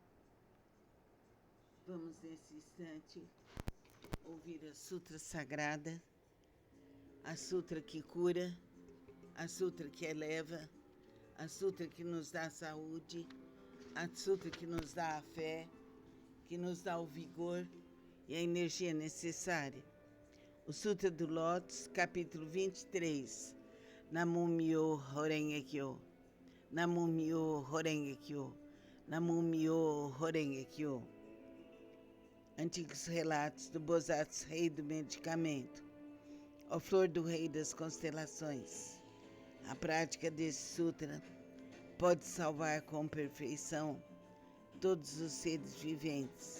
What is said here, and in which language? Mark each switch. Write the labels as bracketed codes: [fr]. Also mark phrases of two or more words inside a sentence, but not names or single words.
[pt] Vamos, nesse instante, ouvir a Sutra Sagrada, a Sutra que cura, a Sutra que eleva, a Sutra que nos dá saúde, a Sutra que nos dá a fé, que nos dá o vigor e a energia necessária. O Sutra do Lótus, capítulo 23. [ja] 南無妙法蓮華経、南無妙法蓮華経、南無妙法蓮華経. [pt] Antigos relatos do Bosatsu, rei do medicamento. Ó flor do rei das constelações. A prática desse sutra pode salvar com perfeição todos os seres viventes.